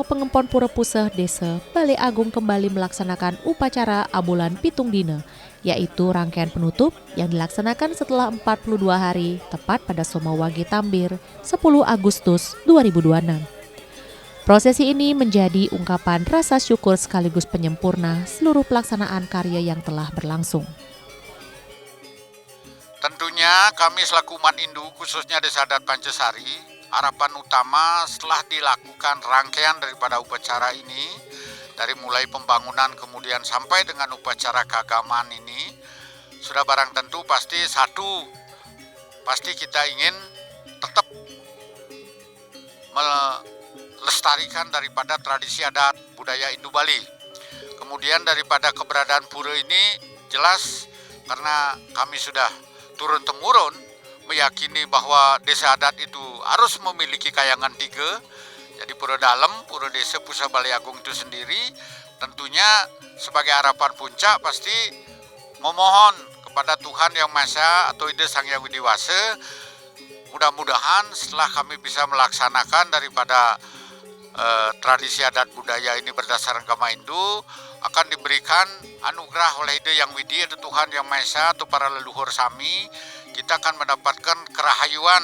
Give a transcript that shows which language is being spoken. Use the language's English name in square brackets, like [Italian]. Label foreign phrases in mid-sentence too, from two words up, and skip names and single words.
[Indonesian] Pengempon Pura Puseh Desa Balai Agung kembali melaksanakan upacara Abulan Pitung Dina, yaitu rangkaian penutup yang dilaksanakan setelah 42 hari tepat pada Somawage Tambir 10 Agustus 2026. Prosesi ini menjadi ungkapan rasa syukur sekaligus penyempurna seluruh pelaksanaan karya yang telah berlangsung. Tentunya kami selaku umat Hindu khususnya Desa Adat Pancasari, harapan utama setelah dilakukan rangkaian daripada upacara ini, dari mulai pembangunan kemudian sampai dengan upacara keagamaan ini, sudah barang tentu pasti kita ingin tetap melestarikan daripada tradisi adat budaya Hindu Bali. Kemudian daripada keberadaan pura ini jelas karena kami sudah turun-temurun meyakini bahwa desa adat itu harus memiliki kayangan 3. Jadi pura dalam, pura desa, pusat Balai Agung itu sendiri tentunya sebagai harapan puncak pasti memohon kepada Tuhan Yang Maha Esa atau Ida Sang Hyang Widi Wasa, mudah-mudahan setelah kami bisa melaksanakan daripada tradisi adat budaya ini berdasarkan agama Hindu, akan diberikan anugerah oleh Ida Yang Widi atau Tuhan Yang Maha Esa atau para leluhur Sami, kita akan mendapatkan kerahayuan.